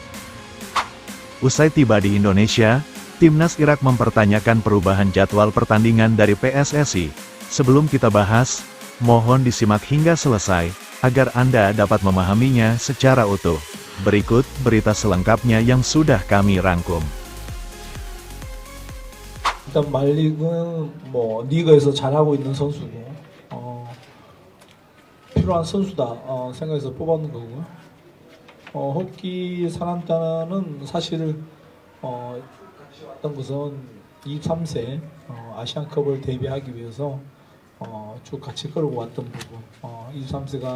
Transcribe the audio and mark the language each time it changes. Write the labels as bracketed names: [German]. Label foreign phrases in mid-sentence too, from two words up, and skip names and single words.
[Indonesian] Usai tiba di Indonesia, Timnas Irak mempertanyakan perubahan jadwal pertandingan dari PSSI. Sebelum kita bahas, mohon disimak hingga selesai, agar Anda dapat memahaminya secara utuh. Berikut berita selengkapnya yang sudah kami rangkum. [Korean] 일단 말릭은 리그에서 잘하고 있는 선수고 필요한 선수다 생각해서 뽑았는 거고요. 호키 사란타는 사실 왔던 것은 23세 아시안컵을 대비하기 위해서 쭉 같이 끌고 왔던 부분 23세가